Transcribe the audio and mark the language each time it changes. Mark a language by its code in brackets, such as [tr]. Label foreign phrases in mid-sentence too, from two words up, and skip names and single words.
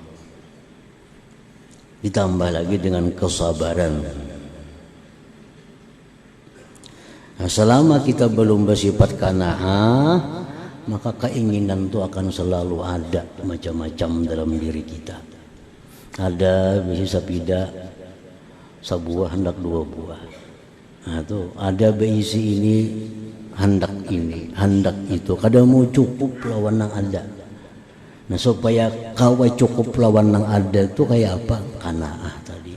[bjn] Ditambah lagi dengan kesabaran. Nah, selama kita belum bersifat qanaah, maka keinginan itu akan selalu ada macam-macam dalam diri kita. Ada bisa sapida sebuah hendak dua buah. Nah, tuh ada beisi ini hendak ini, hendak itu. Kada mau cukup lawan yang ada. Nah, supaya kawa cukup lawan yang ada itu kayak apa? Qanaah tadi.